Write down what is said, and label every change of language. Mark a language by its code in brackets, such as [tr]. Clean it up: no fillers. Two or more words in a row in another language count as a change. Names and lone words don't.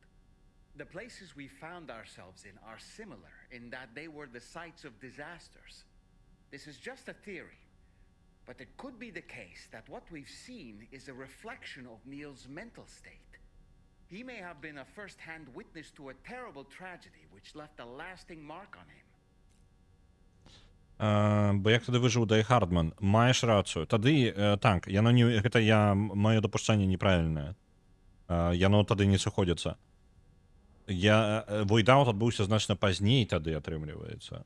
[en] The places we found ourselves in are similar in that they were the sites of disasters. This is just a theory, but it could be the case that what we've seen is a reflection of Neil's mental state. He may have been a first-hand witness to a terrible tragedy which left a lasting mark on him. [be] Бо як тады выжыў Дай Хардман, маеш рацыю. Тады так, яно не гэта маё дапушчанне неправільнае. Яно тады не сыходзіцца. Войдаут адбыўся значна пазней тады атрымліваецца.